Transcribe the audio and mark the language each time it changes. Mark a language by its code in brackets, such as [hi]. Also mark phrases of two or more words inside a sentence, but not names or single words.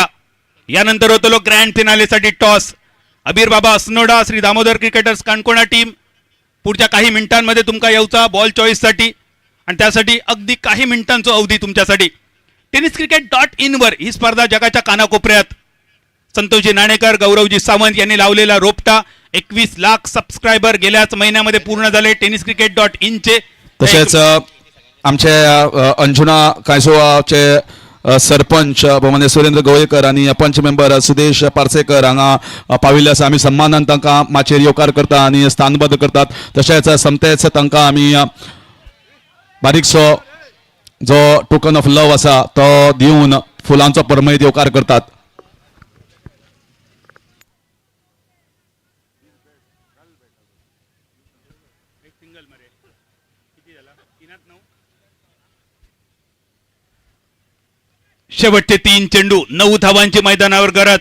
[mr] यानंतर होतलो ग्रँड फिनालेसाठी टॉस. अबीर बाबा असनोडा, श्री दामोदर क्रिकेटर्स काणकोणा टीम पुढच्या काही मिनिटांमध्ये तुमका येऊचा बॉल चॉईससाठी. आणि त्यासाठी अगदी काही मिनिटांचो अवधी तुमच्यासाठी. tenniscricket.in वर ही स्पर्धा जगाच्या कानाकोपऱ्यात. संतोषजी नाणेकर, गौरवजी सावंत यांनी लावलेला रोपटा. 21 लाख सबस्क्रायबर गेल्याच महिन्यामध्ये पूर्ण झाले tenniscricket.in चे. [kok] तसेच आमचे अंजुना कायसोवाचे सरपंच म्हणजे सुरेंद्र गवळेकर आणि पंच मेंबर सुदेश पार्सेकर हांगा पाविल्ले आसा. आमी सन्मानान तांकां माचेर येवकार करता आणि स्थानबद्ध करतात. तशेंच समतेच तांकां आमी बारीकसो जो [en] token of love [kok] आसा तो दिवन फुलांचो परमळीत येवकार करतात. [mr] शेवटचे 3 चेंडू 9 धावांची मैदानावर गरज.